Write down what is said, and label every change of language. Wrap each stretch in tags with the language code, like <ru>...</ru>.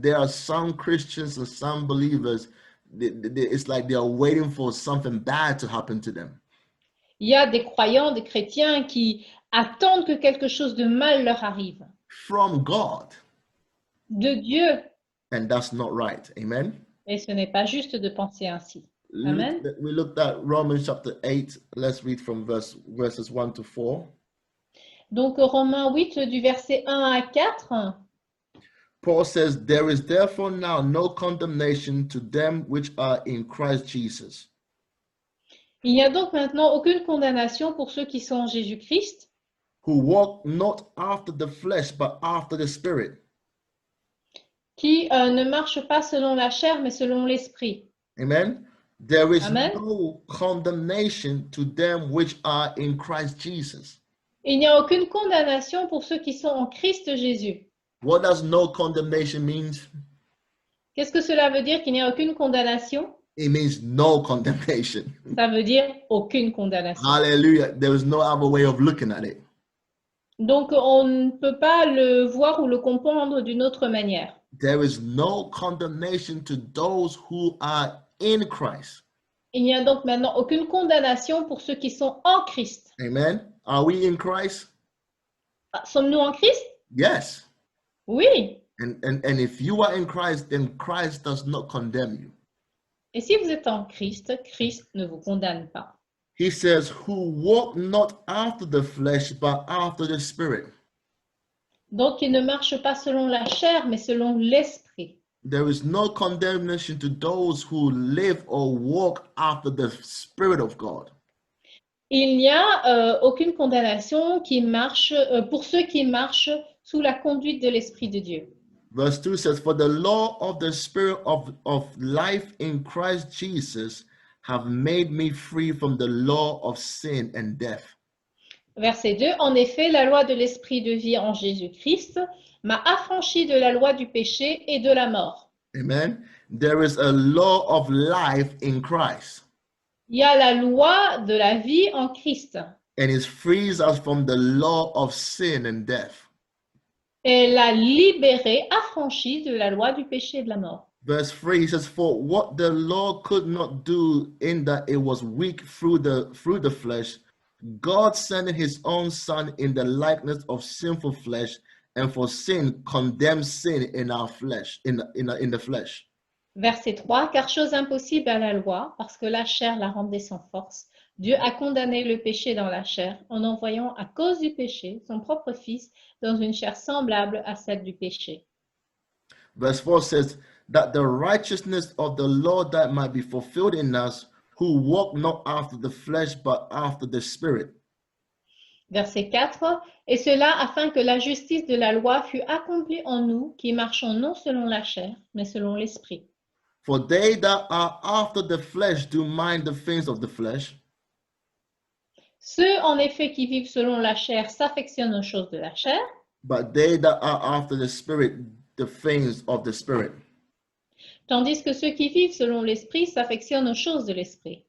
<en>There are some Christians and some believers, it's like they are waiting for something bad to happen to them.</en> <fr>Il y a des croyants, des chrétiens qui attendent que quelque chose de mal leur arrive.</fr> <en>From God.</en> <fr>De Dieu.</fr> <en>And that's not right. Amen.</en> <fr>Et ce n'est pas juste de penser ainsi.</fr> <en>Amen. We looked at Romans chapter 8. Let's read from verses 1 to 4.</en> <fr>Donc Romains 8 du verset 1 à 4.</fr> <en>Paul says, there is therefore now no condemnation to them which are in Christ Jesus.</en> <fr>Il n'y a donc maintenant aucune condamnation pour ceux qui sont en Jésus-Christ,</fr> <en>Who walk not after the flesh, but after the Spirit.</en> <fr>qui ne marchent pas selon la chair, mais selon l'esprit.</fr> <en>Amen. There is Amen. no condemnation to them which are in Christ Jesus.</en> <fr>Il n'y a aucune condamnation pour ceux qui sont en Christ Jésus.</fr> <en>What does no condemnation mean?</en> <fr>Qu'est-ce que cela veut dire qu'il n'y a aucune condamnation?</fr> <en>It means no condemnation.</en> <fr>Ça veut dire aucune condamnation.</fr> <en>Hallelujah. There is no other way of looking at it.</en> <fr>Donc on ne peut pas le voir ou le comprendre d'une autre manière.</fr> <en>There is no condemnation to those who are in Christ.</en> <fr>Il n'y a donc maintenant aucune condamnation pour ceux qui sont en Christ.</fr> <en>Amen. Are we in Christ?</en> <fr>Sommes-nous en Christ?</fr> <en>Yes.</en> <fr>Oui.</fr> <en>And if you are in Christ, then Christ does not condemn you.</en> <fr>Et si vous êtes en Christ, Christ ne vous condamne pas.</fr> <en>He says, who walk not after the flesh, but after the Spirit.</en> <fr>Donc, il ne marche pas selon la chair, mais selon l'esprit.</fr> <en>There is no condemnation to those who live or walk after the Spirit of God.</en> <fr>Il n'y a aucune condamnation qui marche pour ceux qui marchent sous la conduite de l'Esprit de Dieu.</fr> <en>Verse 2 says, for the law of the Spirit of life in Christ Jesus have made me free from the law of sin and death.</en> <fr>Verset 2, en effet, la loi de l'Esprit de vie en Jésus-Christ m'a affranchi de la loi du péché et de la mort.</fr> <en>Amen. There is a law of life in Christ.</en> <fr>Il y a la loi de la vie en Christ.</fr> <en>And it frees us from the law of sin and death.</en> <fr>Et l'a libéré, affranchi de la loi du péché et de la mort.</fr> <en>Verse 3, he says, for what the law could not do in that it was weak through the flesh, God sending his own son in the likeness of sinful flesh, and for sin condemned sin in our flesh, in the flesh.</en> <fr>Verset 3, car chose impossible à la loi, parce que la chair la rendait sans force, Dieu a condamné le péché dans la chair en envoyant à cause du péché son propre fils dans une chair semblable à celle du péché.</fr> <en>Verse 4 says that the righteousness of the law that might be fulfilled in us who walk not after the flesh but after the Spirit.</en> <fr>Verset 4, et cela afin que la justice de la loi fût accomplie en nous qui marchons non selon la chair, mais selon l'esprit.</fr> <en>For they that are after the flesh do mind the things of the flesh.</en> <fr>Ceux, en effet, qui vivent selon la chair s'affectionnent aux choses de la chair,</fr> <en>but they that are after the Spirit, the things of the Spirit.</en> <fr>tandis que ceux qui vivent selon l'esprit s'affectionnent aux choses de l'esprit.</fr>